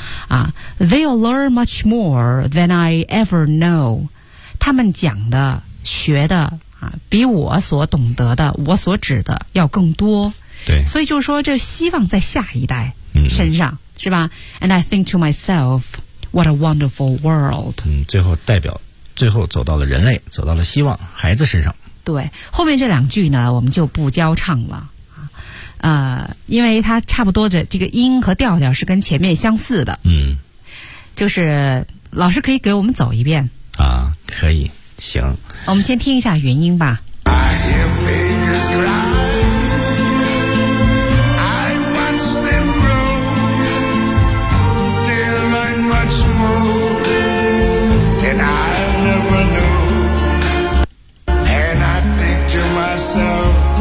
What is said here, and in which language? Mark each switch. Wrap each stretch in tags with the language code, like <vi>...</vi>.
<en>嗯、啊 ，They'll learn much more than I ever know。</en> <zh>他们讲的、学的。比我所懂得的我所指的要更多，对，所以就是说这希望在下一代身上、嗯、是吧。</zh> <en>And I think to myself what a wonderful world、</en> <zh>嗯、最后代表最后走到了人类走到了希望孩子身上。对，后面这两句呢我们就不交唱了，因为它差不多的这个音和调调是跟前面相似的。嗯，就是老师可以给我们走一遍啊，可以，行，我们先听一下原音吧。</zh> <en>I hear babies cry, I watch them grow, they learn much more than I ever knew, and I think to myself</en>